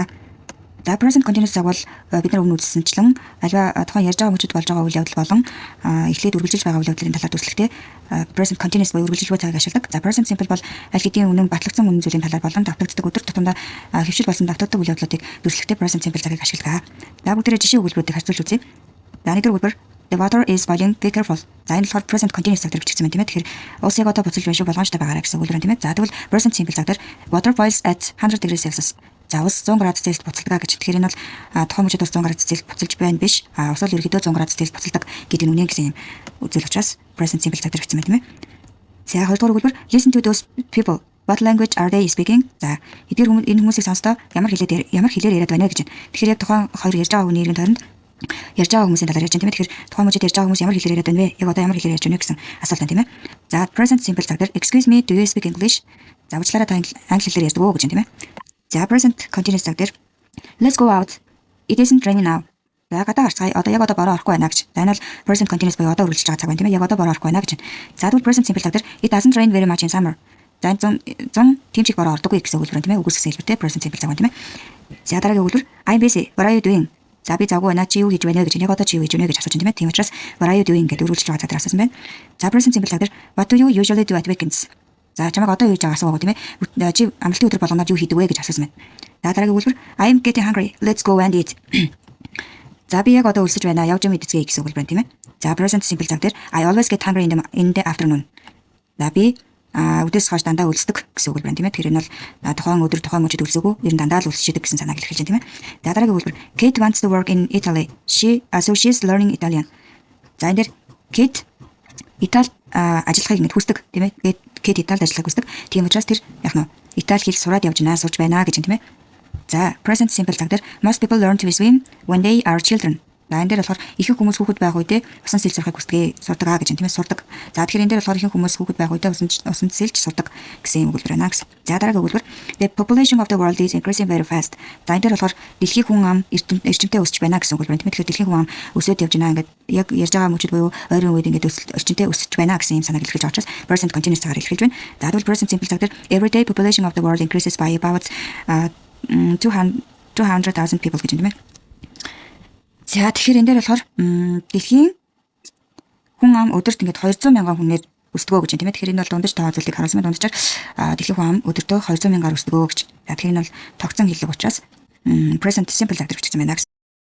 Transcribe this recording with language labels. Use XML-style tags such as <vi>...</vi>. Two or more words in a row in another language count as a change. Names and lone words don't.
<mn>За</mn> <en>present continuous</en> <mn>цаг бол бид нар өмнө үзсэнчлэн альва тухайн ярьж байгаа мөчөд болж байгаа үйл явдал болон эхлээд үргэлжилж байгаа үйл явдлын талаар дүрслэхдээ</mn> <en>present continuous</en> <mn>буюу үргэлжилж буй цагийг ашигладаг. За</mn> <en>present simple</en> <mn>бол аль хэдийн үнэн батлагдсан үнэн зүйлийн талаар болон давтагддаг өдөр тутамдаа хэвшил болсон давтагддаг үйл явдлуудыг дүрслэхдээ</mn> <en>present simple</en> <mn>цагийг ашигладаг. За бүгдээрээ жишээ өгүүлбэрүүдийг харьцуулж үзье. За нэгдүгээр өгүүлбэр</mn> <en>The water is boiling, be careful.</en> <mn>За энэ болохоор</mn> <en>present continuous</en> <mn>цаг дээр бичигдсэн байна тийм ээ. Тэгэхээр ус яг одоо буцалж байна шүү, болгоомжтой байгаарай гэсэн үг байна тийм ээ. За тэгвэл</mn> <en>present simple</en> <mn>цаг дээр</mn> <en>water boils at 100 degrees Celsius.</en> <mn>За ус 100 градус Цельсиус буцалдаг гэж. Тэгэхээр энэ бол тухайн мөчөд ус 100 градус Цельсиус буцалж байна биш. Ус бол ерөөдөө 100 градус Цельсиус буцалдаг гэдэг нь үнэн гэсэн юм үзэл учраас</mn> <en>present simple</en> <mn>цаг дээр бичсэн байна тийм ээ. За хоёрдугаар өгүүлбэр</mn> <en>listen to those people. What language are they speaking?</en> <mn>За эдгээр энэ хүмүүсийг сонсдоо ямар хэлээр яриад байна гэж байна. Тэгэхээр яг тухайн хоёр ярьж байгаа хүний эргэн тойронд ярьж байгаа хүмүүсийн талаар ярьж байна тийм ээ. Тэгэхээр тухайн мөчөд ярьж байгаа хүмүүс ямар хэлээр яриад байна вэ? Яг одоо ямар хэлээр ярьж байна гэсэн асуулт байна тийм ээ.</mn> <en>За present simple</en> <mn>цаг дээр</mn> <en>excuse me, do you speak English?</en> <mn>За уучлаарай та англи хэлээр ярьдаг уу гэж байна тийм ээ.</mn> <en>За present continuous</en> <mn>цаг дээр</mn> <en>let's go out. It isn't raining now.</en> <mn>За гадаа гарцгаая. Одоо яг одоо бороо орохгүй байна гэж. За энэ бол</mn> <en>present continuous</en> <mn>буюу одоо үргэлжилж байгаа цаг байна тийм ээ. Яг одоо бороо орохгүй байна гэж байна. За тэгвэл</mn> <en>present simple</en> <mn>цаг дээр</mn> <en>it doesn't rain very much in summer.</en> <mn>За 100 тимчиг бороо ордоггүй гэсэн үг байна тийм ээ. Үгүйсгсэн хэлбэртэй</mn> <en>present simple</en> <mn>цаг байна тийм ээ. За дараагийн өгүүлбэр</mn> <en>I'm busy. What are you doing?</en> <mn>За би завгүй байна. Чи юу хийж байна гэж яг одоо чи юу хийж байна гэж асууж байна тийм ээ. Тийм учраас</mn> <en>what are you doing</en> <mn>гэдэг үргэлжилж байгаа цаг дээр асуусан байна. За</mn> <en>present simple</en> <mn>цаг дээр</mn> <en>what do you usually do at weekends?</en> <mn>За чамайг одоо юу хийж байгаа асуугаа тийм ээ. Чи амралтын өдөр болгоноор юу хийдэг вэ гэж асуусан байна. За дараагийн өгүүлбэр</mn> <en>I'm getting hungry. Let's go and eat.</en> <mn>За би яг одоо өлсөж байна. Явж мэдцгээе гэсэн үг байна тийм ээ.</mn> <en>За present simple</en> <mn>цаг дээр</mn> <en>I always get hungry in the afternoon.</en> <mn>За би өдөөс хойш дандаа өлсдөг гэсэн үг байна тийм ээ. Тэгэхээр энэ бол тухайн өдөр тухайн мөчөд өлсөөгөө ер нь дандаа л өлсчихэд гэсэн санааг илэрхийлж байна тийм ээ. За дараагийн өгүүлбэр</mn> <en>Kate wants to work in Italy. So she's learning Italian.</en> <mn>За энэ дээр Kate Италид ажиллахыг ингэ хүсдэг тийм ээ. Kate Италид ажиллахыг хүсдэг. Тийм учраас тэр яг нь Итали хэл сураад явж байна, сурж байна гэж байна тийм ээ.</mn> <en>За present simple</en> <mn>цаг дээр</mn> <en>most people learn to swim when they are children.</en> <mn>За энэ дээр болохоор ихэнх хүмүүс хүүхэд байх үедээ усан сэлж сурахыг хүсдэг сурдаг гэж тийм ээ сурдаг. За тэгэхээр энэ дээр болохоор ихэнх хүмүүс хүүхэд байх үедээ усан сэлж сурдаг гэсэн өгүүлбэр байна гэсэн. За дараагийн өгүүлбэр</mn> <en>the population of the world is increasing very fast.</en> <mn>За энэ дээр болохоор дэлхийн хүн ам эрчимтэй өсөж байна гэсэн үг байна тийм ээ. Тэгэхээр дэлхийн хүн ам өсөд явж байна ингээд яг ярьж байгаа мөчөд буюу ойрын үед ингээд эрчимтэй өсөж байна гэсэн юм санааг илэрхийлж байгаа учраас</mn> <en>present continuous</en> <mn>цагаар илэрхийлж байна. За тэгвэл</mn> <en>present simple</en> <mn>цаг дээр</mn> <en>everyday population of the world increases by about 200,000 people</en> <mn>гэж юм тийм ээ. За тэгэхээр энэ дээр болохоор дэлхийн хүн ам өдөрт ингээд 200 мянган хүнээр өсдөгөө гэж байна тийм ээ. Тэгэхээр энэ бол дундаж тоо зүйлийг харуулсан байна. Дундчаар дэлхийн хүн ам өдөртөө 200 мянгаар өсдөгөө гэж. За тэгэхээр энэ бол тогтсон хэллэг учраас</mn> <en>present simple</en> <mn>цаг дээр бичсэн байна.</mn>